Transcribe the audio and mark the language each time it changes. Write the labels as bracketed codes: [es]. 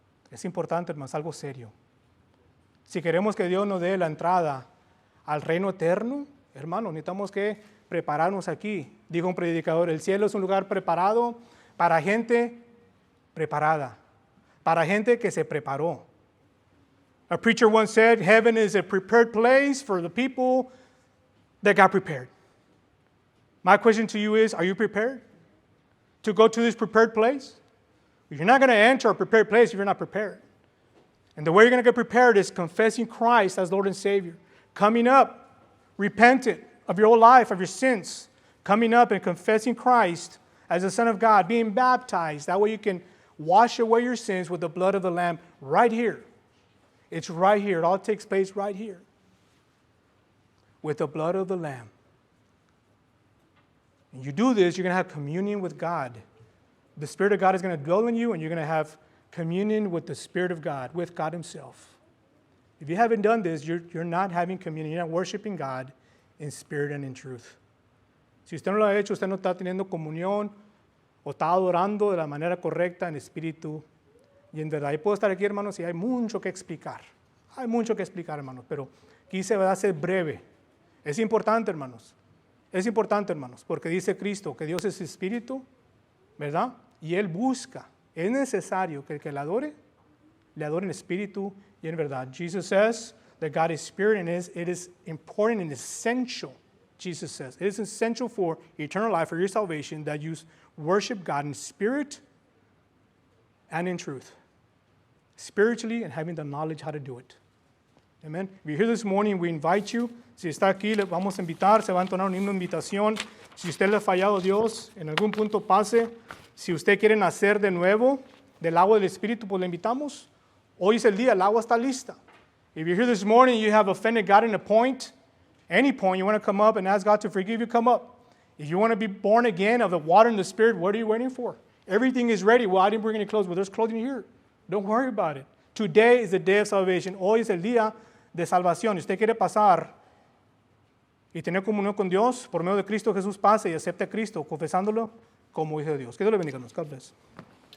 [es] Es importante, hermanos, algo serio. Si queremos que Dios nos dé la entrada al reino eterno, hermano, necesitamos que prepararnos aquí. Dijo un predicador, el cielo es un lugar preparado para gente preparada, para gente que se preparó. [en] A preacher once said, heaven is a prepared place for the people that got prepared. My question to you is, are you prepared to go to this prepared place? You're not going to enter a prepared place if you're not prepared. And the way you're going to get prepared is confessing Christ as Lord and Savior, coming up, repentant of your whole life, of your sins, coming up and confessing Christ as the Son of God, being baptized. That way you can wash away your sins with the blood of the Lamb right here. It's right here. It all takes place right here. With the blood of the Lamb. And you do this, you're going to have communion with God. The Spirit of God is going to dwell in you, and you're going to have communion with the Spirit of God, with God Himself. If you haven't done this, you're not having communion. You're not worshiping God in spirit and in truth. [es] Si usted no lo ha hecho, usted no está teniendo comunión o está adorando de la manera correcta en espíritu y en verdad. Y puedo estar aquí, hermanos, y hay mucho que explicar. Hay mucho que explicar, hermanos, pero quise ser breve. Es importante, hermanos. Es importante, hermanos, porque dice Cristo que Dios es espíritu, ¿verdad? Y Él busca. Es necesario que el que le adore en espíritu y en verdad. [en] Jesus says that God is spirit, and it is important and essential, Jesus says. It is essential for eternal life, for your salvation, that you worship God in spirit and in truth. Spiritually and having the knowledge how to do it. Amen. If you're here this morning, we invite you. [es] Si está aquí, le vamos a invitar. Se va a entonar un himno de invitación. Si usted le ha fallado a Dios, en algún punto pase. Si usted quiere nacer de nuevo del agua del Espíritu, pues le invitamos. Hoy es el día, el agua está lista. [en] If you're here this morning, you have offended God in a point, any point, you want to come up and ask God to forgive you, come up. If you want to be born again of the water and the Spirit, what are you waiting for? Everything is ready. Well, I didn't bring any clothes, but there's clothing here. Don't worry about it. Today is the day of salvation. [es] Hoy es el día de salvación. Si usted quiere pasar y tener comunión con Dios, por medio de Cristo Jesús pase y acepte a Cristo, confesándolo como hijo de Dios. Que Dios le bendiga. [en] God bless.